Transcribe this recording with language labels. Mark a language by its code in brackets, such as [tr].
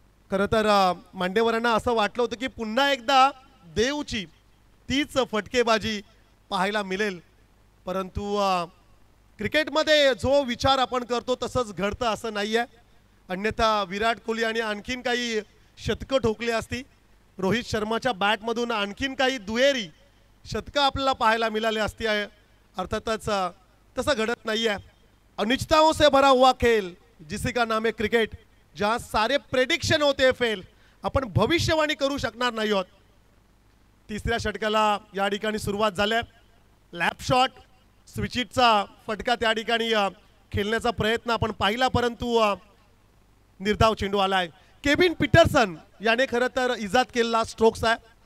[mr] खरं तर मांडेकरांना असं वाटलं होतं की पुन्हा एकदा देवची तीच फटकेबाजी पाहायला मिळेल, परंतु क्रिकेटमध्ये जो विचार आपण करतो तसंच घडतं असं नाही आहे. अन्यथा विराट कोहली आणि आणखीन काही शतकं ठोकली असती. रोहित शर्माच्या बॅटमधून आणखीन काही दुहेरी शतकं आपल्याला पाहायला मिळाली असती. अर्थातच तसं घडत नाही आहे. [hi] अनिश्चितताओं से भरा हुआ खेल जिसी का नाम है क्रिकेट, जहाँ सारे प्रेडिक्शन होते फेल. [mr] आपण भविष्यवाणी करू शकणार नाही आहोत. तिसऱ्या षटकाला या ठिकाणी सुरुवात झाल्या. लॅप शॉट स्विचिटचा फटका त्या ठिकाणी खेळण्याचा प्रयत्न आपण पाहिला, परंतु निर्धाव चेंडू आला आहे. केविन पीटरसन याने खरं तर इजाद केलेला स्ट्रोक्स आहे.